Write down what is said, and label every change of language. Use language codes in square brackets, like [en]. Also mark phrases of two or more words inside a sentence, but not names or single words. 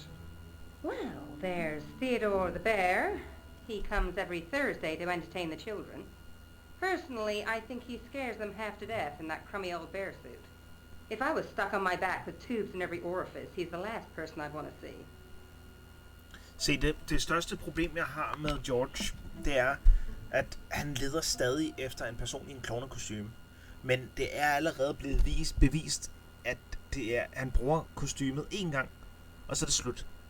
[en] Well, there's Theodore the Bear. He comes every Thursday to entertain the children. Personally, I think he scares them half to death in that crummy old bear suit. If I was stuck on my back with tubes in every orifice, he's the last person I'd want to see. [da] Se, det største problem, jeg har med George, det er, at han leder stadig efter en person i en klovnekostyme. Men det er allerede blevet bevist, at han bruger kostymet én gang, og så er det slut.